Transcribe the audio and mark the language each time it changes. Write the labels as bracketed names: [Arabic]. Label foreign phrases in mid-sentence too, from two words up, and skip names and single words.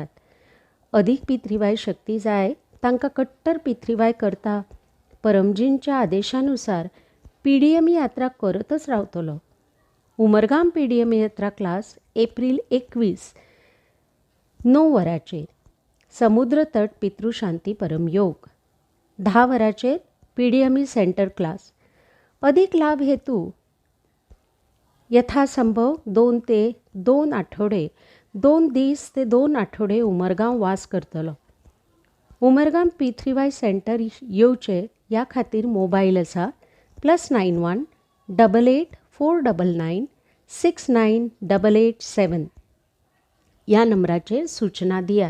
[Konkani] अधिक P3Y शक्ती जाय तांकां कट्टर P3Y करता परमजींच्या आदेशानुसार PDM यात्रा करतच रावतलो. उमरगाम PDM यात्रा क्लास एप्रिल 21 9 वरांचेर. समुद्र तट पितृशांती परमयोग 10 वरांचेर PDM सेंटर क्लास. अधिक लाभ हेतू यथासंभव 2 ते 2 आठवडे 2 दीस ते 2 आठवडे उमरगांव वास करतलो. उमरगाम P3Y सेंटर येवचे ह्या खातीर मोबायल आसा +91 88 499 69887 ह्या नंबराचेर सूचना दियात.